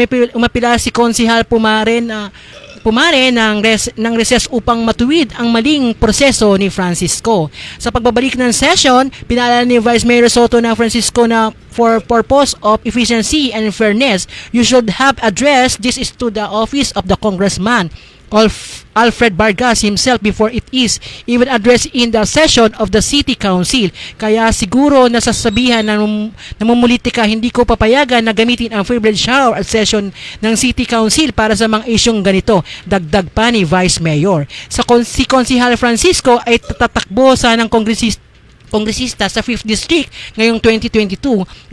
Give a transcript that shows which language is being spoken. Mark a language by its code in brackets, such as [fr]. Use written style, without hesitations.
[tl] Umapila si Konsehal Pumare ng recess upang matuwid ang maling proseso ni Francisco. Sa pagbabalik ng session, pinaalala ni Vice Mayor Soto na Francisco na [en] for purpose of efficiency and fairness, you should have addressed this is to the office of the congressman Alfred Vargas himself before it is even addressed in the session of the City Council. [tl] Kaya siguro nasasabihan na namumulitika, hindi ko papayagan na gamitin ang privilege hour at session ng City Council para sa mga isyong ganito. Dagdag pa ni Vice Mayor. Si Konsehal Francisco ay tatakbo sa ng kongresista sa 5th District ngayong 2022.